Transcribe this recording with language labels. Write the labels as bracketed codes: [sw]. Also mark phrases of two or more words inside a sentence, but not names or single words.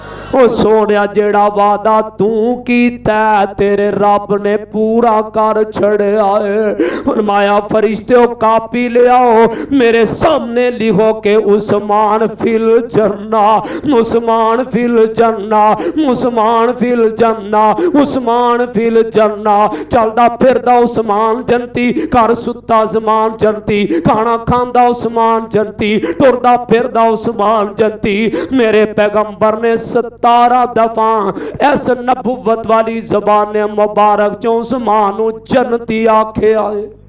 [pa] ਓ ਸੋਣਿਆ ਜਿਹੜਾ ਵਾਅਦਾ ਤੂੰ ਕੀਤਾ ਤੇਰੇ ਰੱਬ ਨੇ ਪੂਰਾ ਕਰ ਛੱਡਿਆ ਹੈ। ਫ਼ਰਮਾਇਆ ਫ਼ਰਿਸ਼ਤੇ ਕਾਪੀ ਲੈ ਆਓ, ਮੇਰੇ ਸਾਹਮਣੇ ਲਿਖੋ ਕੇ [ar] عثمان في الجنة, عثمان في الجنة, عثمان في الجنة, عثمان في الجنة. [pa] ਚੱਲਦਾ ਫਿਰਦਾ ਉਸਮਾਨ ਜੰਨਤੀ, ਘਰ ਸੁੱਤਾ ਉਸਮਾਨ ਜੰਨਤੀ, ਖਾਣਾ ਖਾਂਦਾ ਉਸਮਾਨ ਜੰਨਤੀ, ਟੁਰਦਾ ਫਿਰਦਾ ਉਸਮਾਨ ਜੰਨਤੀ। ਮੇਰੇ ਪੈਗ਼ੰਬਰ ਨੇ 17 ਦਫ਼ਾ ਇਸ ਨਬੁੱਵਤ ਵਾਲੀ ਜ਼ਬਾਨ ਮੁਬਾਰਕ ਚੋਂ ਉਸਮਾਨ ਜੰਨਤੀ ਆਖੇ ਆਏ।